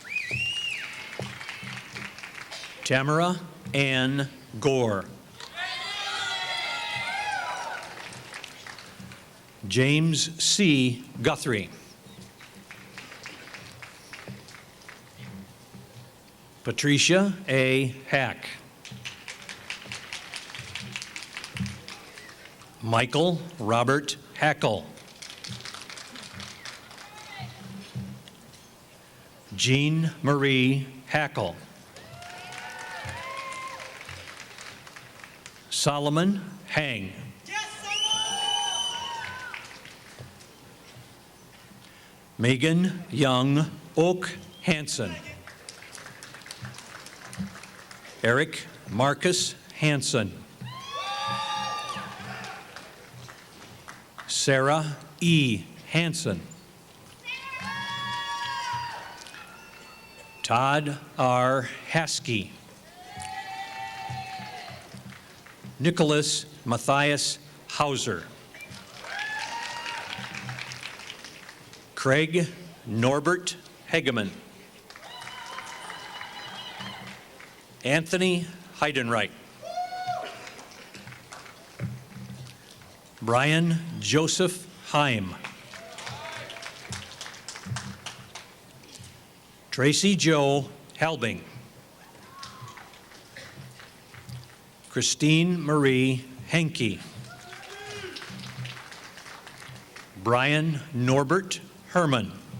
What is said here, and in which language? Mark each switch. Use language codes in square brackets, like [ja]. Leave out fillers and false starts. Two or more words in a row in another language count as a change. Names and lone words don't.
[en] Tamara Ann Gore. James C. Guthrie. Patricia A. Hack. Michael Robert Hackle. Jean Marie Hackle. Solomon Hang. Megan Young Oak Hansen. Eric Marcus Hansen. Sarah E. Hansen. Todd R. Haskey. Nicholas Matthias Hauser. Craig Norbert Hegeman. Anthony Heidenreich. Brian Joseph Heim. Tracy Joe Helbing. Christine Marie Henke. Brian Norbert Herman.